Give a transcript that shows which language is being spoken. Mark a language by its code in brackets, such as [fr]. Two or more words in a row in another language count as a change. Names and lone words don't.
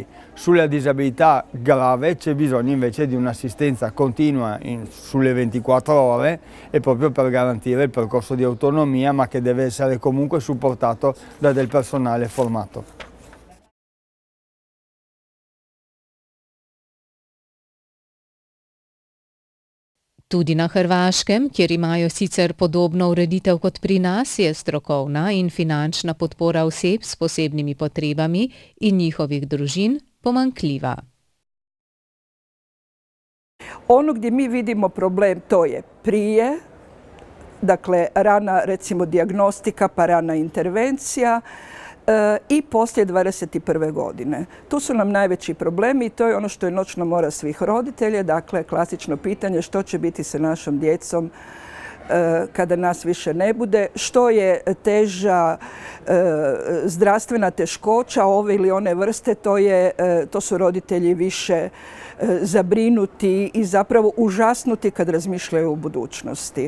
[it] Sulla disabilità grave c'è bisogno invece di un'assistenza continua sulle 24 ore e proprio per garantire il percorso di autonomia, ma che deve essere comunque supportato da del personale formato. [sl] Tudi na Hrvaškem, kjer imajo sicer podobno ureditev kot pri nas, je strokovna in finančna podpora oseb s posebnimi potrebami in njihovih družin pomanjkljiva. [hr] Ono gdje mi vidimo problem to je prije, dakle rana recimo dijagnostika pa rana intervencija i poslije 21. godine. Tu su nam najveći problemi i to je ono što je noćna mora svih roditelja, dakle klasično pitanje što će biti sa našom djecom kada nas više ne bude, što je teža zdravstvena teškoća ove ili one vrste, to su roditelji više zabrinuti i zapravo užasnuti kad razmišljaju o budućnosti.